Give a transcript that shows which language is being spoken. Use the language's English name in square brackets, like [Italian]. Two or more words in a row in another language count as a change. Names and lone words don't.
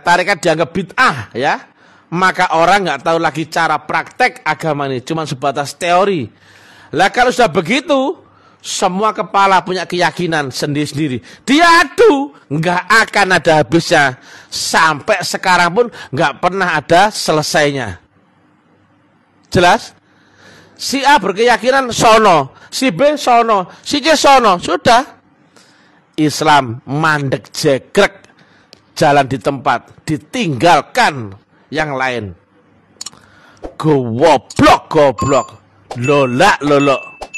[Indonesian] Tarikat dianggap bid'ah ya, maka orang gak tahu lagi cara praktek agama ini, cuma sebatas teori. Lah kalau sudah begitu, semua kepala punya keyakinan sendiri-sendiri, diadu, gak akan ada habisnya. Sampai sekarang pun gak pernah ada selesainya. Jelas? Si A berkeyakinan sono, si B sono, si C sono, sudah. Islam [Javanese] mandek jegrek, [Indonesian] jalan di tempat, ditinggalkan yang lain. Goblok, lolak, lolok.